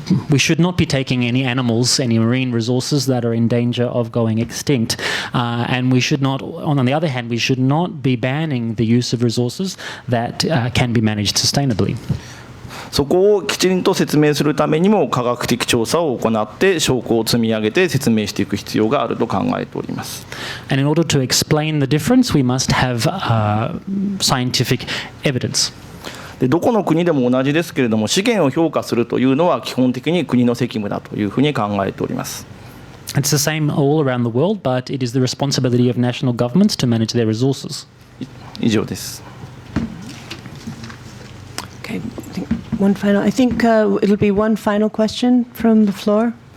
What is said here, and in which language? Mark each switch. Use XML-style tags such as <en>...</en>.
<en>We should not be taking any animals, any marine resources that are in danger of going extinct, and we should not. On the other hand, we should not be banning the use of resources that can be managed sustainably.</en> <ja>そこをきちんと説明するためにも科学的調査を行って証拠を積み上げて説明していく必要があると考えております。</ja> <en>And in order to explain the difference, we must have scientific evidence.</en> <ja>でどこの国でも同じですけれども、資源を評価するというのは基本的に国の責務だというふうに考えております。</ja> <en>It's the same all around the world, but it is the responsibility of national governments to manage their resources.</en> <ja>以上です。</ja> <en>Okay. I think it'll be one final question from the floor.</en>